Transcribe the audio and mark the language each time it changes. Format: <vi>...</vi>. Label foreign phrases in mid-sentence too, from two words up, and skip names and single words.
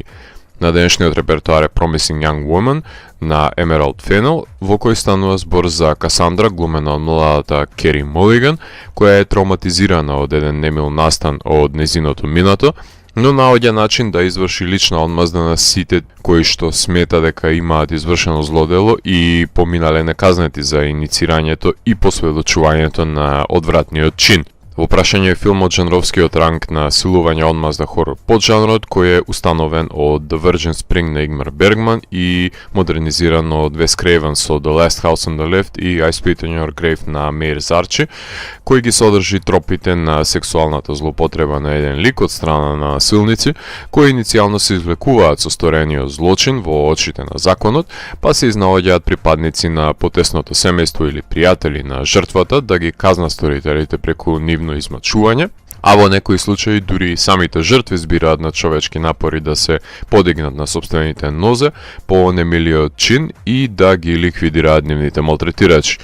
<mk>На денешниот репертоар е Promising Young Woman на Emerald Fennell, во кој станува збор за Касандра, глумена од младата Кери Молиган, која е травматизирана од еден немил настан од незиното минато, но наоѓа начин да изврши лична одмазда на сите кои што смета дека имаат извршено злодело и поминале неказнети за иницирањето и посведочувањето на одвратниот чин. Во прашање е филмот жанровскиот ранг на силување одмазда хорор поджанрот кој е установен од The Virgin Spring на Игмар Бергман и модернизиран од Вес Крейвен со The Last House on the Left и I Spit on Your Grave на Меир Зарчи, кој ги содржи тропите на сексуалната злоупотреба на еден лик од страна на насилници, кои иницијално се извлекуваат со сторениот злочин во очите на законот, па се изнаоѓаат припадници на потесното семејство или пријатели на жртвата да ги казнат сторителите преку нивно измачување, а во некои случаи дури и самите жртви збираат на човечки напори да се подигнат на собствените нозе по немилиот чин и да ги ликвидираат нивните малтретирачи.</mk>